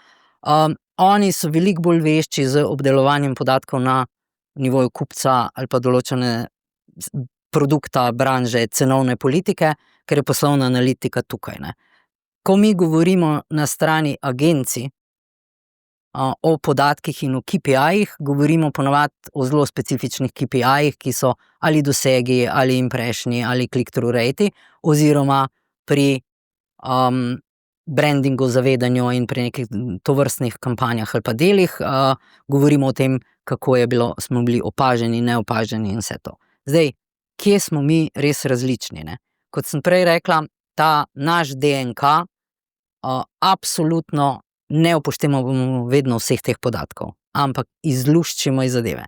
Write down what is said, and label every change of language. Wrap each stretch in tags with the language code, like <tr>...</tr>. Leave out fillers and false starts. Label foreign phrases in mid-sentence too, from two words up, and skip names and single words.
<sl>Oni so veliko bolj vešči z obdelovanjem podatkov na nivoju kupca ali pa določene produkta, branže, cenovne politike, ker je poslovna analitika tukaj, ne. Ko mi govorimo na strani agencij o podatkih in o KPI-jih, govorimo ponavadi o zelo specifičnih KPI-jih, ki so ali dosegi, ali impressioni, ali click-through rati, oziroma pri brandingu, zavedanju in pri nekih tovrstnih kampanjah ali pa delih govorimo o tem, kako smo bili opaženi, neopaženi in vse to. Zdaj, kje smo mi res različni, ne? Kot sem prej rekla, ta naš DNK absolutno ne upoštevamo vedno vseh teh podatkov, ampak izluščimo iz zadeve.</sl>